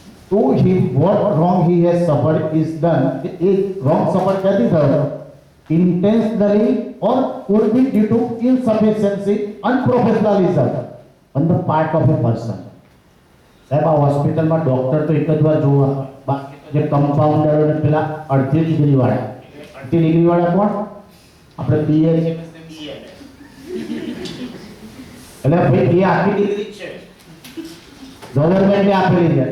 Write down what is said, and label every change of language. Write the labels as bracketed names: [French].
[English] To him what wrong he has suffered is done. [Gujarati] A [English] wrong suffer [Gujarati] ક્યાંથી થયો? [English] Intentionally or could be due to insufficiency, unprofessionalism on the part of a person. [Gujarati] સાહેબ આ હોસ્પિટલમાં doctor તો એક જ વાર જોવા, બાકી તો જે કમ્પાઉન્ડર અને પેલા અડધી ડિગ્રી વાળા કોણ? આપણે બીએ છે, એટલે ભાઈ એ આખી ડિગ્રી જ છે, ગવર્મેન્ટે આપેલી છે.